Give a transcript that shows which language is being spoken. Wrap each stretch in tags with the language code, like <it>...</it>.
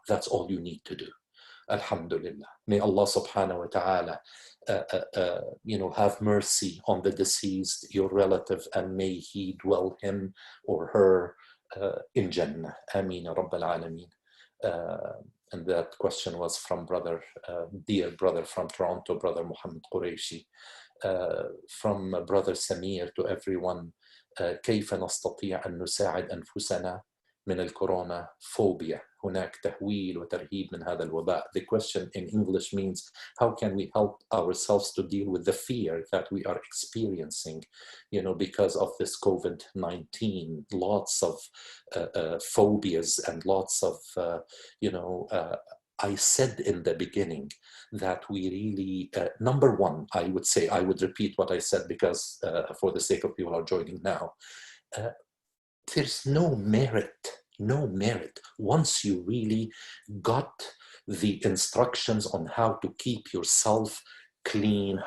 <en>That's all you need to do. Alhamdulillah. May Allah subhanahu wa ta'ala you know, have mercy on the deceased, your relative, and may he dwell him or her in Jannah. Ameen ya Rabbal Alameen. And that question was from brother, dear brother from Toronto, brother Muhammad Qureshi.</en> <ar>From brother Samir to everyone, كيف نستطيع أن نساعد أنفسنا من الكورونا فوبيا؟ هناك تهويل وترهيب من هذا الوباء.</ar> <en>The question in English means, how can we help ourselves to deal with the fear that we are experiencing, you know, because of this COVID-19? Lots of phobias and lots of, you know, I said in the beginning that we really, number one, I would say, I would repeat what I said because for the sake of people who are joining now, there's no merit once you really got the instructions on how to keep yourself clean.</en>